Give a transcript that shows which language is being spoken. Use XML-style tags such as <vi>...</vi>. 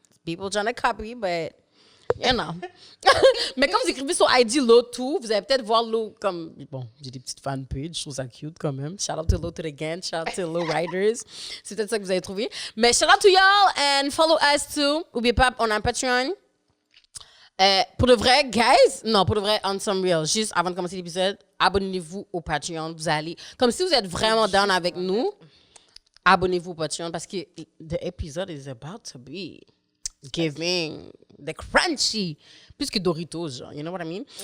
<en>People trying to copy, but, you know.</en> <fr>Mais comme vous écrivez sur IG Low to, vous allez peut-être voir Low comme... Bon, j'ai des petites fan pages, je trouve ça cute quand même.</fr> <en>Shout out to Low to the Gang, shout out to Low Riders.</en> <fr>C'est peut-être ça que vous avez trouvé.</fr> <en>Mais shout out to y'all and follow us too.</en> <fr>N'oubliez pas, on a un Patreon. Pour de vrai, guys, non, pour de vrai,</fr> <en>on some real,</en> <fr>juste avant de commencer l'épisode, abonnez-vous au Patreon. Vous allez, comme si vous êtes vraiment down avec nous, abonnez-vous au Patreon parce que</fr> <en>the episode is about to be giving the crunchy,</en> <fr>plus que Doritos, genre,</fr> <en>you know what I mean?</en>